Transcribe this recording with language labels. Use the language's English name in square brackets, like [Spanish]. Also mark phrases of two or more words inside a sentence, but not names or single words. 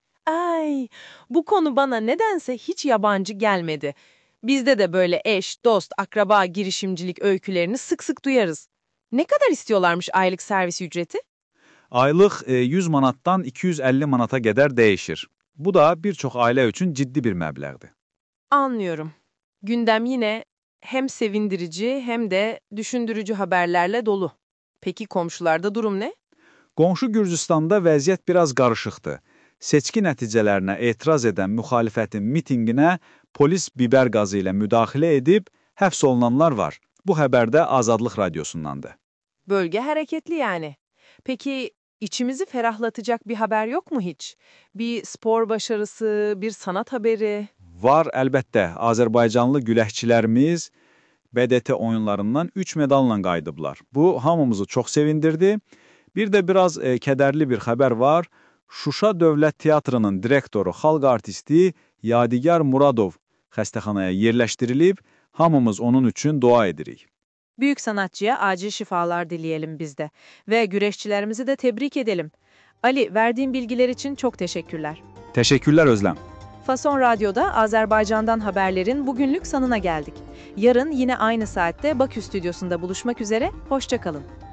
[Turkish] Ay, bu konu bana nedense hiç yabancı gelmedi. Bizde de böyle eş, dost, akraba girişimcilik öykülerini sık sık duyarız. Ne kadar istiyorlarmış aylık servis ücreti? [Azerbaijani] Aylıq 100 manatdan 250 manata qədər dəyişir. Bu da bir çox ailə üçün ciddi bir məbləğdir. [Turkish] Anlıyorum. Gündem yine hem sevindirici hem de düşündürücü haberlerle dolu. Peki komşularda durum ne? [Azerbaijani] Qonşu Gürcüstanda vəziyyət biraz qarışıqdır. Seçki nəticələrinə etiraz edən müxalifətin mitinginə polis biber qazı ilə müdaxilə edib həbs olunanlar var. Bu xəbər də Azadlıq Radyosundandır. [Turkish] Bölge hareketli yani. Peki içimizi ferahlatacak bir haber yok mu hiç? Bir spor başarısı, bir sanat haberi? [Azerbaijani] Var, əlbəttə. Azərbaycanlı güləşçilərimiz BDT oyunlarından 3 medalla qayıdıblar. Bu, hamımızı çox sevindirdi. Bir də biraz kədərli bir xəbər var. Şuşa Dövlət Teatrının direktoru, xalq artisti Yadigar Muradov xəstəxanaya yerləşdirilib, hamımız onun üçün dua edirik. [Turkish] Büyük sanatçıya acil şifalar dileyelim biz de. Ve güreşçilerimizi de tebrik edelim. Ali, verdiğin bilgiler için çok teşekkürler. [Azerbaijani] Təşəkkürlər Özləm. [Turkish] Fason Radyo'da Azerbaycan'dan haberlerin bugünlük sonuna geldik. Yarın yine aynı saatte Bakü Stüdyosu'nda buluşmak üzere, hoşça kalın.